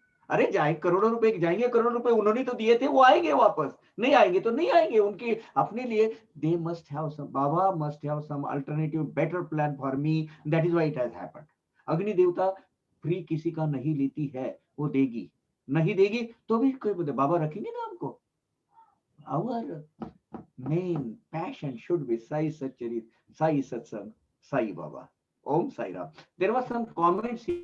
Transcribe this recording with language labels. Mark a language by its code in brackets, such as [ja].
[hi] अरे जाए करोड़ों रुपए जाएंगे, करोड़ों रुपए उन्होंने तो दिए थे, वो आएंगे वापस. नहीं आएंगे तो नहीं आएंगे. उनके अपने लिए [en] they must have some, Baba must have some alternative better plan for me. That is why it has happened. [hi] अग्नि देवता फ्री किसी का नहीं लेती है, वो देगी. नहीं देगी तो भी कोई बोले बाबा रखेंगे ना हमको. [en] Our main passion should be Sai Satcharit, Sai Satsang, Sai Baba. Om Sai Ram. There was some comments